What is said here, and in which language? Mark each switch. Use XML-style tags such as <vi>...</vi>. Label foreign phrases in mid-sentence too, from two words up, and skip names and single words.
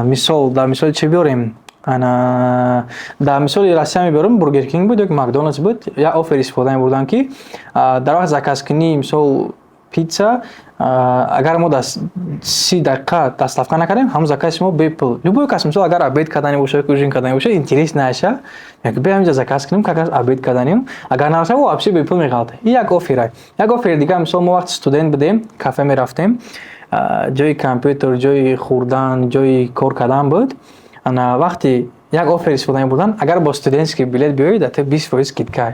<tg>Мисол, дар мисоли чӣ биёрем? Дар мисоли Россия мебарам, Бургер Кинг буд ё Макдоналдс буд, як оффер истифода мебурдам ки дар вақти заказкунӣ мисол питса, агар мо 30 дақиқа доставка накардем, ҳамун закази мо бепул. Любой кас мисол агар обед кардани бошад, ужин кардани бошад, интерес наша, як бе ҳаминҷа заказ кунем,</tg> <ru>как раз</ru> <tg>обед карданем, агар нараша вообще бепул меғалта. И як офферай. Як оффер дига мисол мо вақти студент будем, кафе мерафтем, ҷои компютер, ҷои хурдан, ҷои кор кардан буд. Ана вақти як оффер истифода мебурдан, агар бо</tg> <ru>студентский билет</ru> <tg>биёед, дар 20% скидка.</tg>